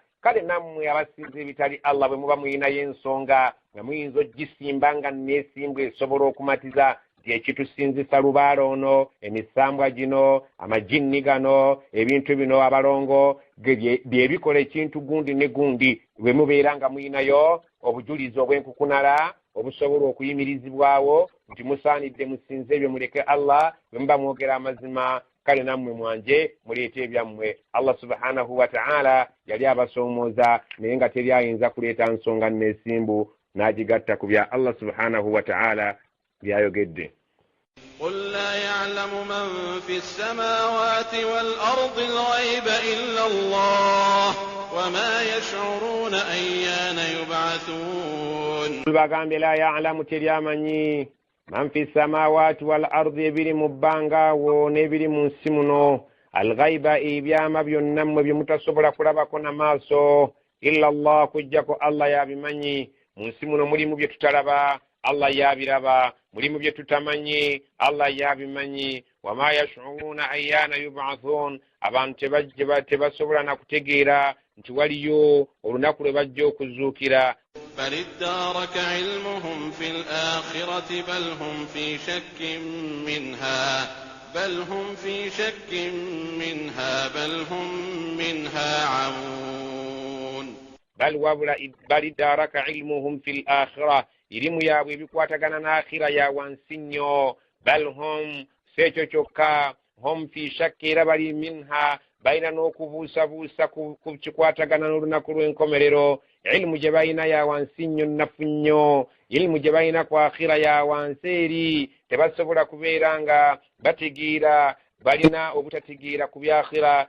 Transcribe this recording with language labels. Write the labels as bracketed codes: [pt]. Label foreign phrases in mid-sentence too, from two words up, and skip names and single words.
[lg] Kale nammwe abasinza ebitali Allah bwe muba muyinayo ensonga nga muyinza ogisimba nga neesimbwa esobola okumatiza ekitusinzisa lubaalo ono emisambwa gino amajinni gano ebintu bino abalongo byebikola ekintu gundi ne gundi bwe mubeera nga muyinayo obujulizi obw'enkukunala obusobola okuyimirizibwawo nti musaanidde musinze ebyo muleke Allah bwe muba mwogera amazima. Kale nammwe mwanje muleete ebyammwe. Allah [ar] سبحانه وتعالى [lg] yali abasoomooza naye nga teri ayinza kuleeta nsonga neesimbu n'agigatta ku bya Allah [ar] سبحانه وتعالى [lg] byayogedde. [ar] قل لا يعلم من في السماوات والأرض الغيب إلا الله وما يشعرون أيان يبعثون. قل [lg] bagambe [ar] لا يعلم [lg] teryamanyi [ar] من في السماوات والأرض [lg] ebiri mu bbangaawo n'ebiri mu nsi muno alghaiba ebyama byonna mmwe bye mutasobola kulabako n'amaaso [ar] إلا الله [lg] kujjako Allah yabimanyi. Mu nsi muno mulimu bye tutalaba Allah yabiraba, mulimu bye tutamanyi Allah yabimanyi. [ar] وما يشعرون أيان يبعثون [lg] abantu tebasobola na kutegeera nti waliyo olunaku lwe bajja okuzuukira. [ar] بل ادارك علمهم في الآخرة بل هم في شك منها بل هم منها عمون. بل ادارك علمهم في الآخرة [lg] irimu yaabwe ebikwatagana n'akhira ya wansi nnyo. [ar] بل هم [lg] sekyo kyokka [ar] هم في شك [lg] era bali minha balina n'okubuusabuusa ku kikwatagana n'olunaku lw'enkomerero. Ilimu gye balina ya wansi nnyo nnafu nnyo. Ilimu gye balina ku akhira ya wansi eri tebasobola kubeera nga bategeera balina obutategeera ku byakhira.